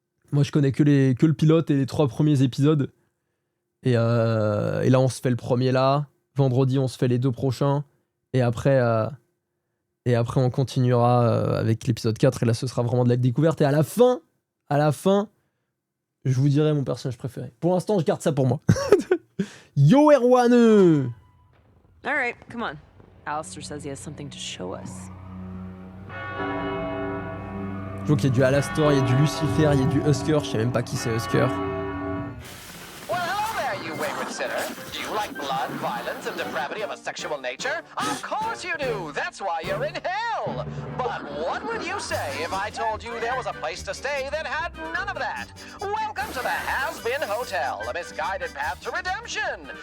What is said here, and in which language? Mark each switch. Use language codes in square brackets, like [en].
[fr] Moi je connais que le pilote et les 3 premiers épisodes. Et là on se fait le premier là. Vendredi on se fait les 2 prochains. Et après on continuera avec l'épisode 4. Et là ce sera vraiment de la découverte. Et à la fin, je vous dirai mon personnage préféré. Pour l'instant je garde ça pour moi. [en] Yo Erwan! All right, come on. Alistair says he has something to show us. [fr] Je vois qu'il y a du Alastor, il y a du Lucifer, il y a du Husker. Je sais même pas qui c'est Husker. [en] Well, hello there, you wayward sinner. Do you like blood, violence, and depravity of a sexual nature? Of course you do. That's why you're in hell. But what would you say if I told you there was a place to stay that had none of that? Welcome to the Has-Been Hotel, a misguided path to redemption.